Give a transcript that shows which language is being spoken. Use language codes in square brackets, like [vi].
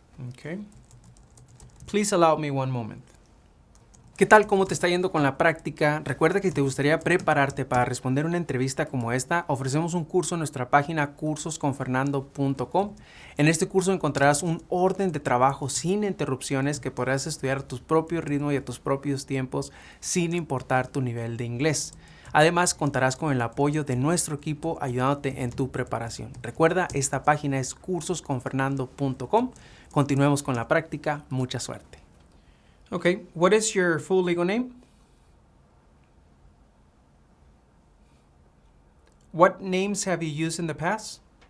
[en] Okay. Please allow me one moment. [es] ¿Qué tal? ¿Cómo te está yendo con la práctica? Recuerda que si te gustaría prepararte para responder una entrevista como esta, ofrecemos un curso en nuestra página cursosconfernando.com. En este curso encontrarás un orden de trabajo sin interrupciones que podrás estudiar a tu propio ritmo y a tus propios tiempos sin importar tu nivel de inglés. Además, contarás con el apoyo de nuestro equipo ayudándote en tu preparación. Recuerda, esta página es cursosconfernando.com. Continuemos con la práctica. Mucha suerte. [en] Okay, what is your full legal name? What names have you used in the past?